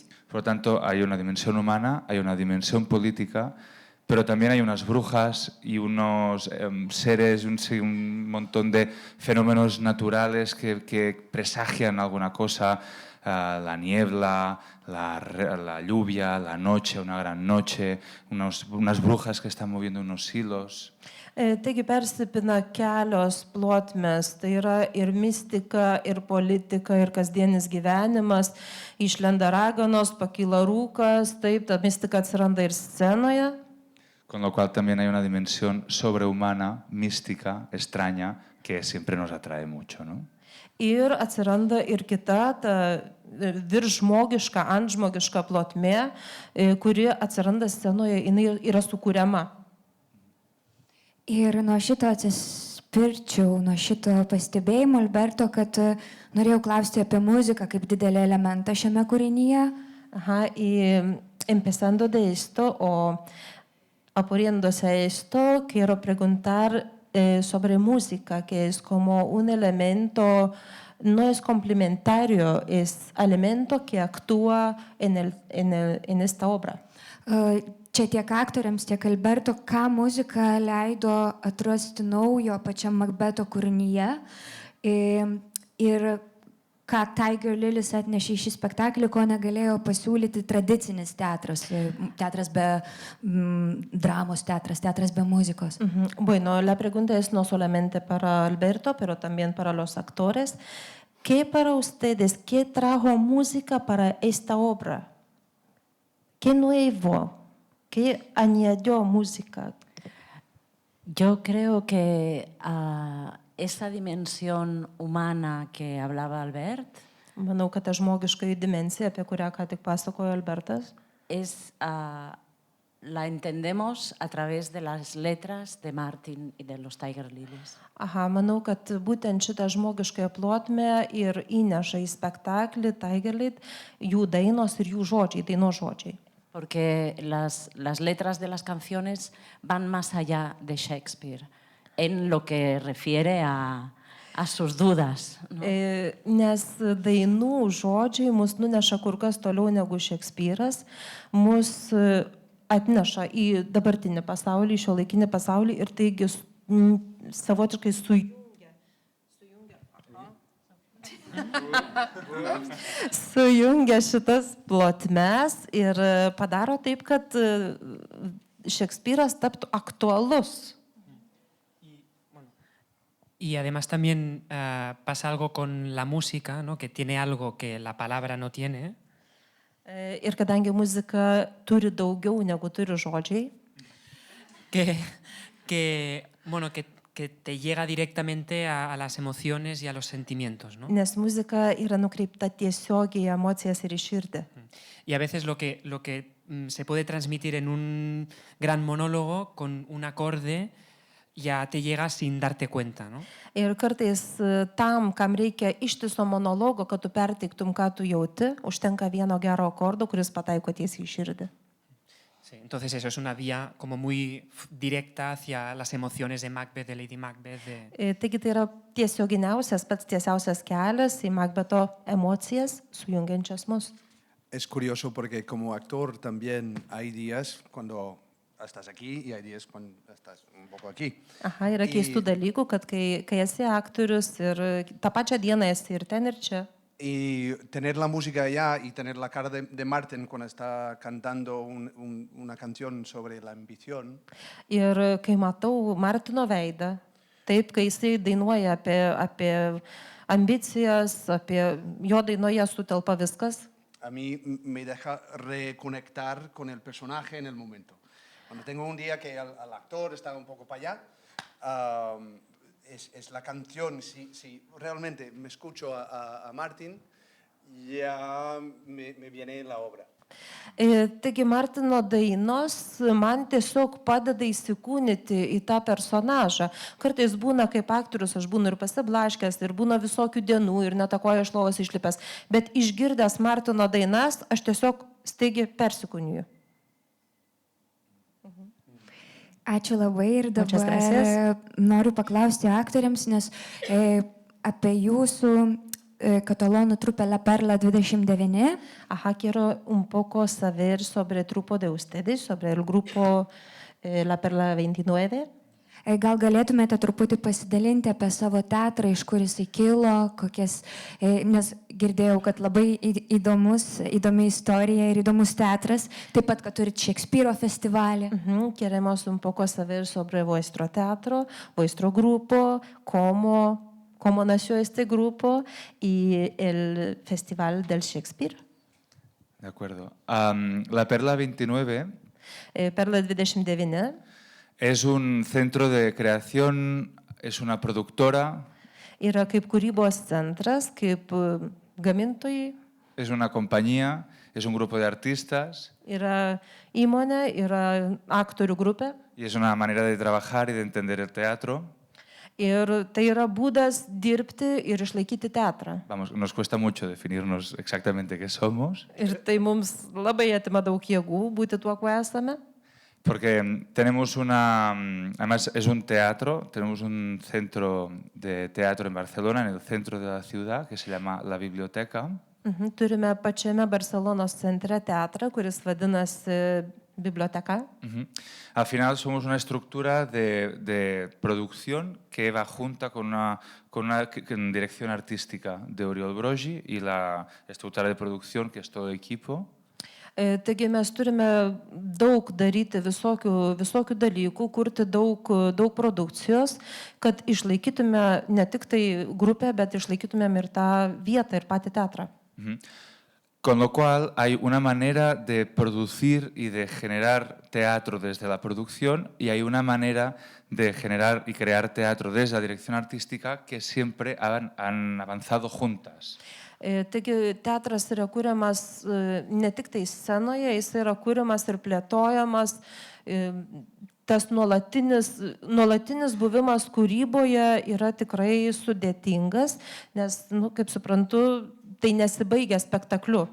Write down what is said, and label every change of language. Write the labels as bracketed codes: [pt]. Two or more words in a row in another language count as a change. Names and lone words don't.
[es] Por lo tanto, hay una dimensión humana, hay una dimensión política, pero también hay unas brujas y unos seres, un montón de fenómenos naturales que presagian alguna cosa, la niebla, la lluvia, la noche, una gran noche, unas brujas que están moviendo unos hilos. [lt] Taigi persipina kelios plotmės, tai yra ir mistika, ir politika, ir kasdienis gyvenimas, išlenda raganos, pakyla rūkas, taip, ta mistika atsiranda ir scenoje. [es] Con lo cual también hay una dimensión sobrehumana, mística, extraña, que siempre nos atrae mucho, ¿no? [lt] Ir atsiranda ir kita, ta viršžmogiška, antžmogiška plotmė, kuri atsiranda scenoje, jinai yra sukūriama. Ir nuo šito atsispirčiau, nuo šito pastebėjimo, Alberto, kad norėjau klausti apie muziką kaip didelį elementą šiame kūrinyje. [es] Y empezando de esto o apuriéndose a esto, quiero preguntar sobre música, que es como un elemento, no es complementario, es elemento que actúa en esta obra. [lt] Čia tiek aktoriams, tiek Alberto, ką muzika leido atrasti naujo pačiam Makbeto kūrinyje ir ką Tiger Lilies atnešė į šį spektaklį, ko negalėjo pasiūlyti tradicinis teatras, teatras be dramos, teatras be muzikos. [es] Bueno, la pregunta es no solamente para Alberto, pero también para los actores. ¿Qué para ustedes, qué trajo música para esta obra? ¿Qué nuevo? ¿Qué añadió música? Yo creo que esa dimensión humana que hablaba Albert [lt] Manau, kad ta žmogiška dimensija, apie kurią ką tik pasakojo Albertas, [es] la entendemos a través de las letras de Martin y de los Tiger Lilies. [lt] Manau, kad būtent šitą žmogiškąją plotmę ir įneša į spektaklį Tiger Lilies jų dainos ir jų žodžiai, daino žodžiai. [es] Porque las letras de las canciones van más allá de Shakespeare en lo que refiere a sus dudas, ¿no? [lt] Nes dainų žodžiai mus nuneša kur kas toliau negu Šekspyras, mus atneša į dabartinį pasaulį, į šiuolaikinį pasaulį ir taigi savotiškai sujungia šitas plotmes ir padaro taip, kad Šekspyras taptų aktualus. [es] Y además también pasa algo con la música, ¿no? Que tiene algo que la palabra no tiene. [lt] Ir kadangi muzika turi daugiau negu turi žodžiai, [es] que te llega directamente a las emociones y a los sentimientos, ¿no? [lt] nes muzika yra nukreipta tiesiogiai į emocijas ir į širdį. [es] Y a veces lo que se puede transmitir en un gran monólogo con un acorde ya te llega sin darte cuenta, ¿no? [lt] Ir kartais tam, kam reikia ištiso monologo, kad tu perteiktum, ką tu jauti, užtenka vieno gero akordo, kuris pataiko tiesiai į širdį. [es] Sí, entonces eso es una vía como muy directa hacia las emociones de Macbeth, de Lady Macbeth. [lt] Taigi tai yra tiesioginiausias, pats tiesiausias kelias į Macbeto emocijas, sujungiančias mus. [es] Es curioso porque como actor también hay días cuando estás aquí y hay días cuando estás un poco aquí. [lt] Aha, yra keistų dalykų, kad kai esi aktorius ir tą pačią dieną esi ir ten, ir čia. [es] Y tener la música allá y tener la cara de Martin cuando está cantando una canción sobre la ambición. [lt] Ir kai matau Martino veidą, taip, kai jisai dainuoja apie ambicijas, apie jo dainoje sutelpa viskas, [es] A mí me deja reconectar con el personaje en el momento. Cuando tengo un día que al actor está un poco para allá, es la canción, si realmente me escucho a Martin, ya me viene la obra. [lt] Taigi Martino dainos man tiesiog padeda įsikūnyti į tą personažą. Kartais būna kaip aktorius, aš būnu ir pasiblaškęs, ir būna visokių dienų, ir netakoju iš lovos išlipęs. Bet išgirdęs Martino dainas, aš tiesiog staigiai persikūniju. Ačiū labai ir [es] Muchas [lt] dabar [es] gracias. [lt] noriu paklausti aktoriams, nes apie jūsų katalonų trupę La Perla 29. [es] Ajá, quiero un poco saber sobre el grupo de ustedes, sobre el grupo La Perla 29. [lt] Gal galėtumėte truputį pasidalinti apie savo teatrą, iš kur jisai kilo, kokias, nes girdėjau, kad labai įdomi istorija ir įdomus teatras, taip pat, kad turite Šekspyro festivalį. [es] Queremos un poco saber sobre vuestro teatro, vuestro grupo, cómo nació este grupo y el Festival del Shakespeare. De acuerdo. La Perla 29 Perla 29 es un centro de creación, es una productora, [lt] yra kaip kūrybos centras, kaip gamintojai, [es] es una compañía, es un grupo de artistas [lt] yra įmonė, yra aktorių grupė. [es] y es una manera de trabajar y de entender el teatro. [lt] Ir tai yra būdas dirbti ir išlaikyti teatrą. [es] Vamos, nos cuesta mucho definirnos exactamente qué somos, [lt] Ir tai mums labai atima daug jėgų būti tuo, kuo esame. [es] porque tenemos además es un teatro, tenemos un centro de teatro en Barcelona, en el centro de la ciudad, que se llama La Biblioteca. [lt] Turime pačiame Barcelonos centre teatrą, kuris vadinasi Biblioteka. [es] Al final somos una estructura de producción que va junta con una dirección artística de Oriol Brogi y la estructura de producción, que es todo equipo. [lt] Taigi mes turime daug daryti visokių dalykų, kurti daug produkcijos, kad išlaikytume ne tik tai grupę, bet išlaikytumėm ir tą vietą ir patį teatrą. [es] Con lo cual hay una manera de producir y de generar teatro desde la producción y hay una manera de generar y crear teatro desde la dirección artística que siempre han avanzado juntas. [lt] Taigi teatras yra kūriamas ne tik tai scenoje, jis yra kūriamas ir plėtojamas. Tas nuolatinis buvimas kūryboje yra tikrai sudėtingas, nes, kaip suprantu, tai nesibaigia spektakliu.